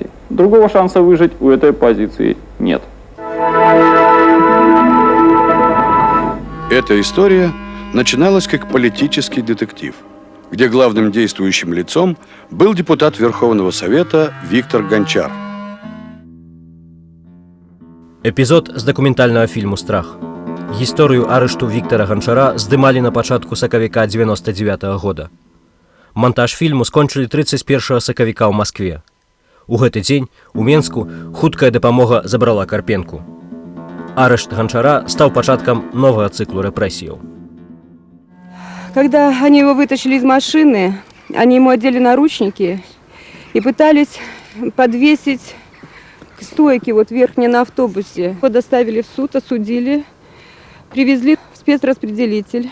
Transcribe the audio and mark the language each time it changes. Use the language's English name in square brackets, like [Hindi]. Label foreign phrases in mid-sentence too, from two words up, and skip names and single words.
[Russian] Другого шанса выжить у этой оппозиции нет. Эта история начиналась как политический детектив, где главным действующим лицом был депутат Верховного Совета Виктор Гончар. [Belarusian] Эпізод з дакументальнага фільму «Страх». Гісторыю арышту Віктара Ганчара здымалі на пачатку сакавіка 99-го года. Монтаж фільму скончылі 31 сакавіка ў Маскве. У гэты дзень у Менску хуткая дапамога забрала Карпенку. Арышт Ганчара стаў пачаткам новага цыклу рэпрэсіяў. [Russian] Когда они его вытащили из машины, они ему одели наручники и пытались подвесить к стойке вот верхней на автобусе. Его доставили в суд, осудили, привезли в спецраспределитель.